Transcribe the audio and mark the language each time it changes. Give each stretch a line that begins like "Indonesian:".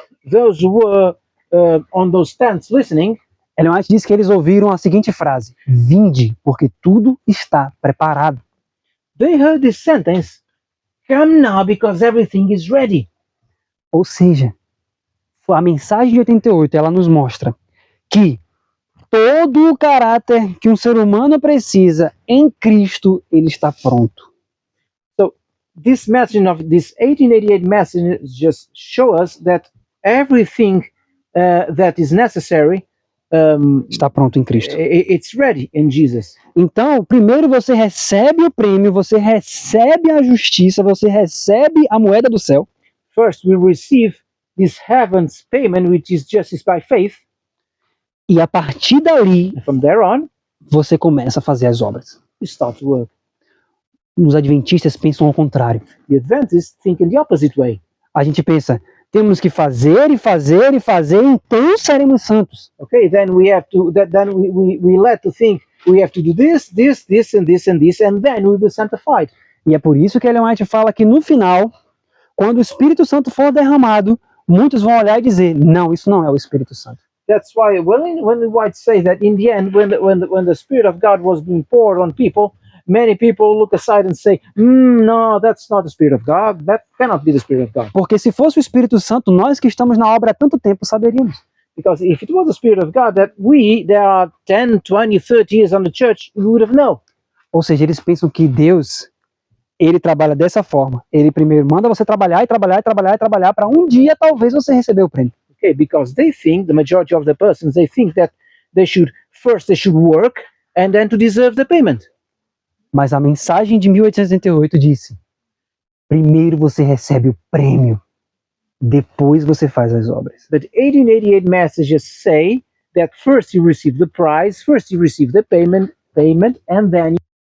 English: those who were on those tents listening,
Portuguese: Ellen White diz que eles ouviram a seguinte frase: vinde, porque tudo está preparado.
English: they heard this sentence, come now because everything is ready.
Portuguese: Ou seja, a mensagem de 88, ela nos mostra que todo o caráter que um ser humano precisa em Cristo, ele está pronto.
English: This message of this 1888 message just show us that everything that is necessary,
Portuguese: Está pronto em Cristo.
English: it's ready in Jesus.
Portuguese: Então, primeiro você recebe o prêmio, você recebe a justiça, você recebe a moeda do céu.
English: First, we receive this heaven's payment, which is justice by faith.
Portuguese: E a partir dali,
English: And from there on,
Portuguese: você começa a fazer as obras.
English: we start to work.
Portuguese: os adventistas pensam ao contrário.
English: The Adventists think in the opposite way.
Portuguese: A gente pensa, temos que fazer e fazer e fazer, então seremos santos.
English: Okay, then we have to. Then we let to think we have to do this, this, this, and this, and this, and then we will be sanctified.
Portuguese: E é por isso que Ellen White fala que no final, quando o Espírito Santo for derramado, muitos vão olhar e dizer, não, isso não é o Espírito Santo.
English: That's why when White say that in the end, when the Spirit of God was being poured on people, many people look aside and say, no, that's not the Spirit of God. That cannot be the Spirit of God.
Portuguese: Porque se fosse o Espírito Santo, nós que estamos na obra há tanto tempo saberíamos.
English: Because if it was the Spirit of God that there are 10, 20, 30 years on the church, we would have known.
Portuguese: Ou seja, eles pensam que Deus, ele trabalha dessa forma. Ele primeiro manda você trabalhar e trabalhar e trabalhar e trabalhar para um dia talvez você receber o prêmio.
English: Okay, because they think, the majority of the persons, they think that they should work and then to deserve the payment.
Portuguese: Mas a mensagem de 1888 disse, primeiro você recebe o prêmio, depois você faz as obras.
English: But 1888 messages say that first you receive the prize, first you receive the payment, and then